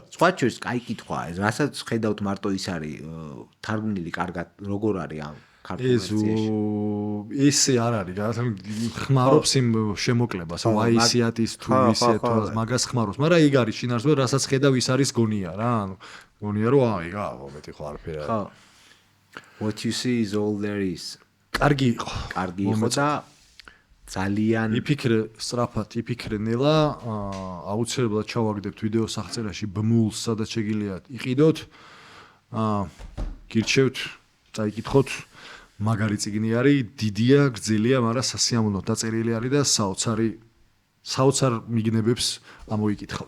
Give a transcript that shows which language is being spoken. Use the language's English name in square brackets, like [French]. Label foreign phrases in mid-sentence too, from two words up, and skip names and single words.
[Georgian] სხვა ჩვენს კაი კითხვაა ეს რასაც ხედავთ მარტო ის არის თარგმნილი კარგად როგორ არის ამ ქართულ ვერსიაში ესე არ არის რა ხმარობს იმ შემოკლებას აი ისიატის თუ ისეთო მაგას ხმარობს მაგრამ ეგ არის შინაარსზე რასაც ხედავ ის არის გონია რა ანუ გონია რომ აი რა მეტი ხო არაფერი [English] ხო What you see is all there is. [Georgian] კარგი იყო. კარგი იყო და ძალიან იფიქრე სწრაფად, იფიქრე ნელა, აუცილებლად ჩავაგდებთ ვიდეო სახწერაში ბმულს, სადაც შეგიძლიათ იყიდოთ. გირჩევთ, წაიკითხოთ. მაგარი წიგნი არის, დიდია, გრძელია, მაგრამ სასიამოვნო დაწერილი არის და საოცარ მიგნებებს ამოიკითხავთ.